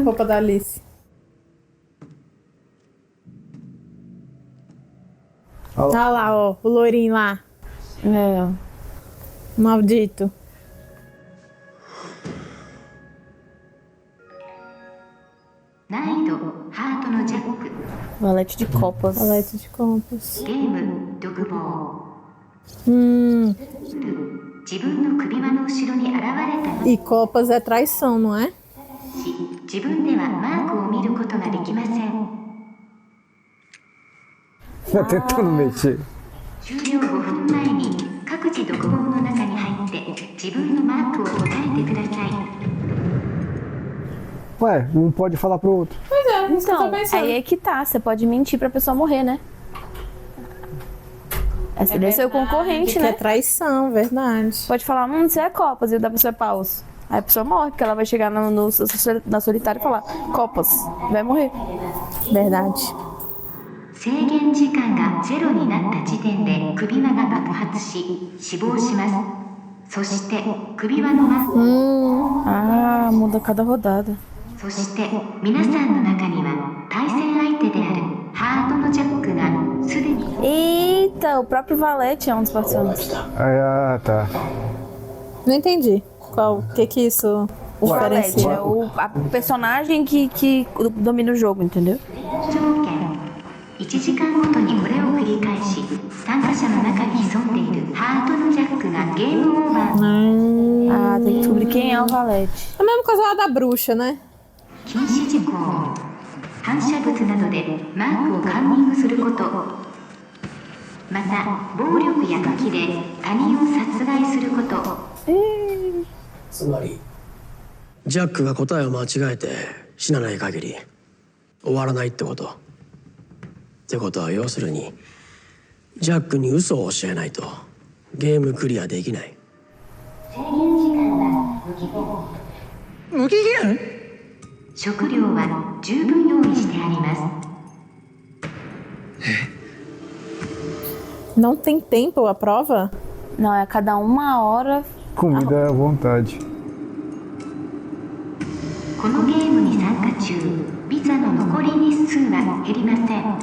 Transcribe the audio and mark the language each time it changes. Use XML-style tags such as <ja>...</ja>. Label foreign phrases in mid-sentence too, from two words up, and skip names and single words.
<pt>Roupa da Alice. Olha lá, ó. O loirinho lá. É, ó. Maldito. Valete de copas. Valete de copas.</pt> <ja>ゲーム独房 自分の首輪の後ろに現れた</ja> <pt>E copas é traição, não é?</pt> <ja>自分ではマークを見ることができません</ja> <pt>Tá tentando mexer.</pt> <ja>終了5分前に各自独房の中に入って自分のマークを答えてください</ja> <pt>Ué, um pode falar pro outro. Pois é, isso que eu tô Então, pensando. aí é que tá. Você pode mentir pra pessoa morrer, né? Esse é seu concorrente, Que né? é traição, verdade. Pode falar, você é Copas, e o da pessoa é Paus. Aí a pessoa morre, porque ela vai chegar na solitária e falar, Copas, vai morrer. Verdade.</pt> <ja>制限時間がゼロになった時点で首輪が爆発し死亡します。そして首輪のマス</ja> <pt>Ah, muda cada rodada.</pt> <ja>そして皆さんの中には対戦相手であるハートのジャックがすでに</ja> <pt>Eita, o próprio Valete é um dos participantes. Ah, tá. Não entendi. O que isso O Valete diferencia? é a personagem que domina o jogo, entendeu?</pt> <ja>条件1時間ごとにこれを繰り返し参加者の中に潜んでいるハートのジャックがゲームオーバー</ja> <pt>Ah, tem que descobrir quem é o Valete. É a mesma coisa lá da bruxa, né?</pt> <ja>禁止事項反射物などでマークをカンニングすることまた暴力や武器で他人を殺害することつまりジャックが答えを間違えて死なない限り終わらないってこと。ってことは要するにジャックに嘘を教えないとゲームクリアできない。無期限？食料は十分用意してあります</ja> <pt>Não tem tempo a prova? Não, é a cada 1 hora. Comida à vontade.</pt> <ja>このゲームに参加中ビザの残り日数は減りません</ja>